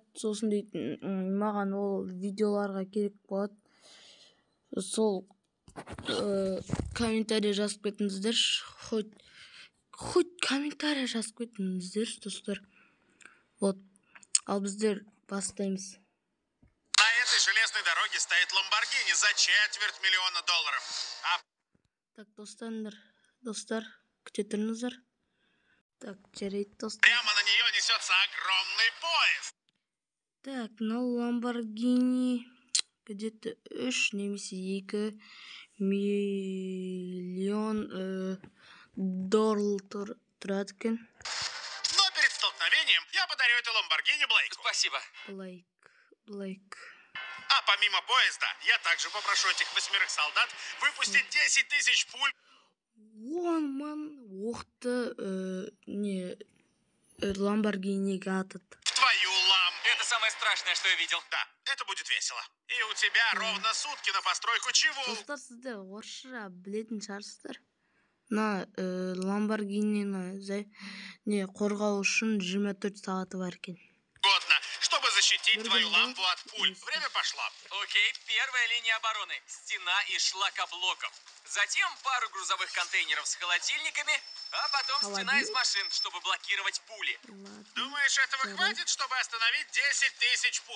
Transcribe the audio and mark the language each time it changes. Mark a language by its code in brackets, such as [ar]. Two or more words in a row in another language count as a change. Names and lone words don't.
[kk] Сосын дейтін маған ол видеоларға керек болады. Сол комментарий жазып кетіңіздер. Хоть комментарий жазып кетіңіздер, достар. Вот. Ал біздер бастаймыз. [ru] На этой железной дороге стоит Ламборгини за $250 000. [kk] Так, достар, күте тұрыңыздар. Так, жарайды, достар. [ru] Прямо на нее несется огромный поезд. [kk] Так, мынау Ламборгини где-то 3 немесе 2 миллион доллар тұрады екен. [ru] Но перед столкновением я подарю это Ламборгини Блейку. Спасибо. Блейк. А помимо поезда, я также попрошу этих 8 солдат выпустить 10 000 пуль. [kk] Ман оқты Ламборгиниге атады. [ru] В твою ламбу. Это самое страшное, что я видел. Да, это будет весело. И у тебя ровно сутки на постройку чего? [kk] Достар, сіздер орысша білетін шығарсыздар. Мына Ламборгинини қорғау үшін 24 сағаты бар екен. [ru] Годно, чтобы защитить твою ламбу от пуль. Время пошло. Окей, первая линия обороны. Стена из шлакоблоков. Затем пару грузовых контейнеров с холодильниками, а потом стена из машин, чтобы блокировать пули. Думаешь, этого хватит, чтобы остановить 10 000 пуль?